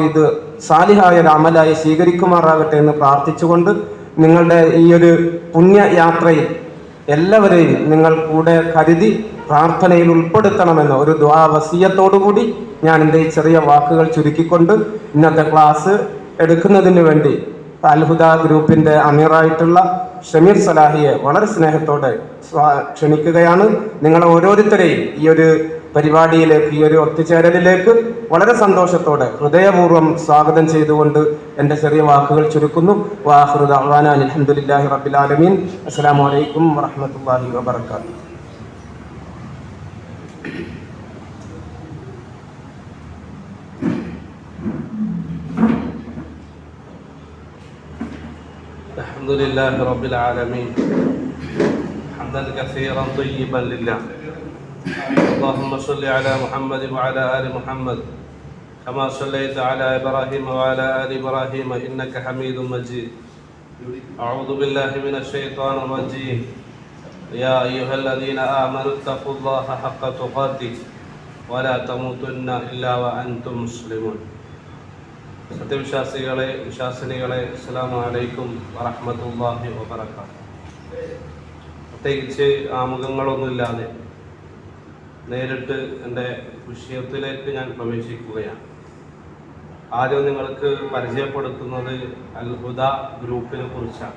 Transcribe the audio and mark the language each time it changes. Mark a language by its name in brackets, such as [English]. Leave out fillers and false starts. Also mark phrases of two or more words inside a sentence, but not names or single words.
[Malayalam] ഇത് സാലിഹായ ഒരു അമലായി സ്വീകരിക്കുമാറാകട്ടെ എന്ന് പ്രാർത്ഥിച്ചുകൊണ്ട് നിങ്ങളുടെ ഈ ഒരു പുണ്യയാത്രയിൽ എല്ലാവരെയും നിങ്ങൾ കൂടെ കരുതി പ്രാർത്ഥനയിൽ ഉൾപ്പെടുത്തണമെന്ന ഒരു ദുആ വസിയത്തോടുകൂടി ഞാൻ എൻ്റെ ഈ ചെറിയ വാക്കുകൾ ചുരുക്കിക്കൊണ്ട് ഇന്നത്തെ ക്ലാസ് എടുക്കുന്നതിന് വേണ്ടി അൽഹുദ ഗ്രൂപ്പിൻ്റെ അമീറായിട്ടുള്ള ഷമീർ സലാഹിയെ വളരെ സ്നേഹത്തോടെ ക്ഷണിക്കുകയാണ്. നിങ്ങളെ ഓരോരുത്തരെയും ഈ ഒരു പരിപാടിയിലേക്ക്, ഈ ഒരു ഒത്തുചേരലിലേക്ക് വളരെ സന്തോഷത്തോടെ ഹൃദയപൂർവ്വം സ്വാഗതം ചെയ്തുകൊണ്ട് എൻ്റെ ചെറിയ വാക്കുകൾ ചുരുക്കുന്നു. [Arabic] وآخر دعوانا الحمد لله رب العالمين السلام عليكم ورحمة الله وبركاته. الحمد لله رب العالمين حمدا كثيرا طيبا لله اللهم صل على محمد وعلى آل محمد كما صليت على إبراهيم وعلى آل إبراهيم إنك حميد مجيد أعوذ بالله من الشيطان الرجيم يا أيها الذين آمنوا اتقوا الله حق تقاته ولا تموتن إلا وأنتم مسلمون. [Malayalam] സത്യവിശ്വാസികളെ, വിശ്വാസിനികളെ, [Arabic] السلام عليكم ورحمة الله وبركاته. [Malayalam] പ്രത്യേകിച്ച് ആമുഖങ്ങളൊന്നുമില്ലാതെ നേരിട്ട് എൻ്റെ വിഷയത്തിലേക്ക് ഞാൻ പ്രവേശിക്കുകയാണ്. ആദ്യം നിങ്ങൾക്ക് പരിചയപ്പെടുത്തുന്നത് അൽഹുദ ഗ്രൂപ്പിനെ കുറിച്ചാണ്.